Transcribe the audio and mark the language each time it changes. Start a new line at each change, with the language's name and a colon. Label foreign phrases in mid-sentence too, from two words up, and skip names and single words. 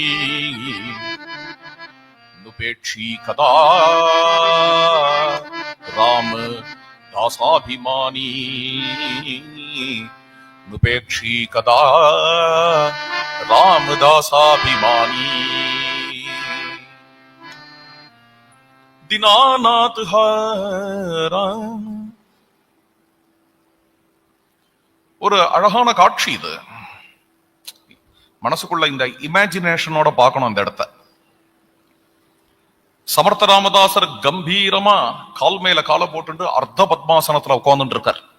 Marathi: नुपेक्षी कदा राम दासाभिमानी नुपेक्षी कदा रामदासाभिमानी दीनानाथ हाराम.
Tamil: ஒரு அழகான காட்சி இது. மனசுக்குள்ள இந்த இமேஜினேஷனோட பார்க்கணும் இந்த இடத்த. சமர்த்த ராமதாசர் கம்பீரமா கால் மேல கால போட்டு அர்த்த பத்மாசனத்துல உட்கார்ந்துட்டு இருக்கார்.